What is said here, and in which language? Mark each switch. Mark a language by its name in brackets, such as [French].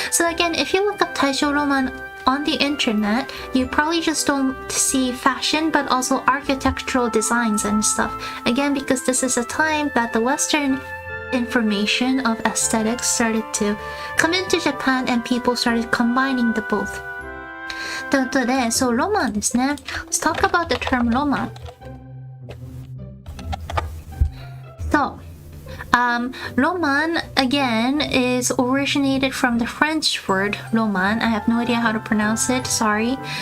[English] So again, if you look up Taisho Roman on the internet, you probably just don't see fashion, but also architectural designs and stuff. Again, because this is a time that the Western information of aesthetics started to come into Japan and people started combining the both. [Japanese] ということで、そう、ロマンですね。 [English] Let's talk about the term ロマン。 So, Roman again is originated from the French word roman. I have no idea how to pronounce it, sorry.